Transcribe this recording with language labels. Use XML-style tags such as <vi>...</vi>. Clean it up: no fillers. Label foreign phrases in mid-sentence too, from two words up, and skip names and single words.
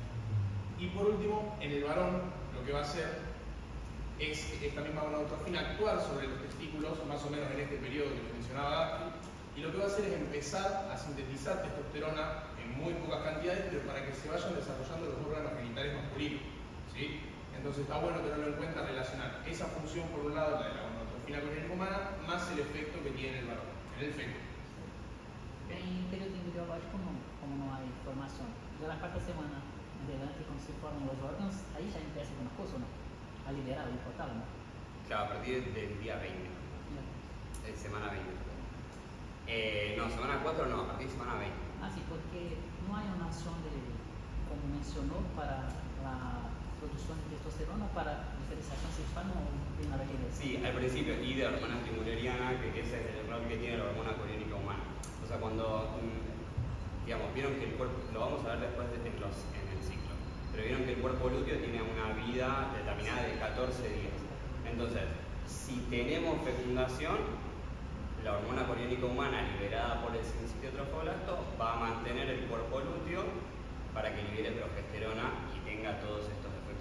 <es>Y por último, en el varón, lo que va a hacer es esta misma gonadotrofina actuar sobre los testículos, más o menos en este periodo que les mencionaba Daki, y lo que va a hacer es empezar a sintetizar testosterona en muy pocas cantidades, pero para que se vayan desarrollando los órganos genitales masculinos, ¿sí? Entonces está bueno tenerlo en cuenta, relacionar esa función por un lado, la de la gonadotrofina corénica humana, más el efecto que tiene el varón, en el feto.</es> <pt>Em período embriológico como não há informação. Já na quarta semana em diante, quando se formam os órgãos, aí já empieza alguma coisa ou não? A liberar o hipotálamo?</pt> <es>Claro, a partir del día 20, semana 20. No, semana 4 no, a partir de semana 20.</es> <pt>Ah, sim, porque não há uma ação de, como mencionou, para a produção de testosterona ou para a diferenciação sexual, não tem nada que ver.</pt> <es>Sí, al principio, y de hormona estimulariana, que ese es el rol que tiene la hormona corénica humana. O sea, cuando, digamos, vieron que el cuerpo, lo vamos a ver después en el ciclo, pero vieron que el cuerpo lúteo tiene una vida determinada de 14 días. Entonces, si tenemos fecundación, la hormona corénica humana liberada por el sincitio trofolato va a mantener el cuerpo lúteo para que libere progesterona y tenga todos estos</es>